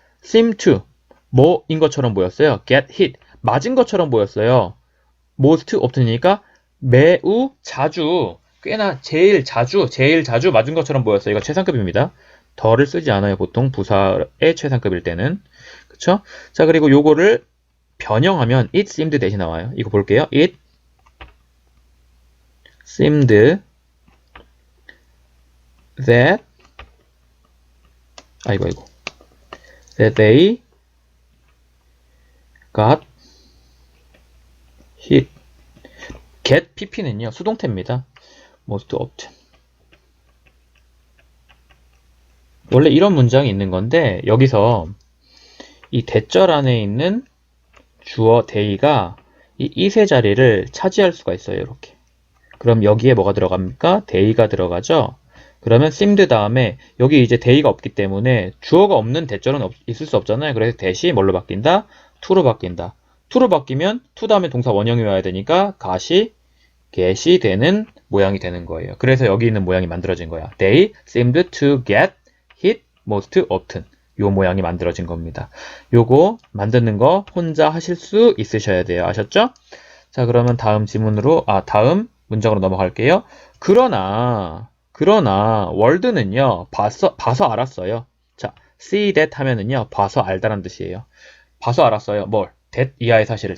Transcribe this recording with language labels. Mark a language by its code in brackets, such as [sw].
[en] seem to, [ko] 뭐인 것처럼 보였어요. [en] get hit, [ko] 맞은 것처럼 보였어요. [en] most often [ko] 이니까 매우 자주, 꽤나 제일 자주 맞은 것처럼 보였어요. 이거 최상급입니다. 더를 쓰지 않아요. 보통 부사의 최상급일 때는. 그쵸? 자, 그리고 요거를 변형하면 [en] it seemed [ko] 대신 나와요. 이거 볼게요. [en] it seemed that that they got hit. [ko] get pp는요 수동태입니다. [en] most often. [ko] 원래 이런 문장이 있는 건데 여기서 이 대절 안에 있는 주어 they가 이 is의 자리를 차지할 수가 있어요. 이렇게. 그럼 여기에 뭐가 들어갑니까? they가 들어가죠. 그러면 seemed 다음에 여기 이제 they가 없기 때문에 주어가 없는 대절은 있을 수 없잖아요. 그래서 대시 뭘로 바뀐다? to로 바뀐다. to로 바뀌면 to 다음에 동사 원형이 와야 되니까 get이 되는 모양이 되는 거예요. 그래서 여기 있는 모양이 만들어진 거야. [en] They seemed to get hit most often. [ko] 요 모양이 만들어진 겁니다. 요거 만드는 거 혼자 하실 수 있으셔야 돼요. 아셨죠? 자, 그러면 다음 문장으로 넘어갈게요. 그러나 월드는요 봐서 알았어요. 자, [en] see that [ko] 하면은요 봐서 알다라는 뜻이에요. 봐서 알았어요. 뭘? that 이하의 사실을.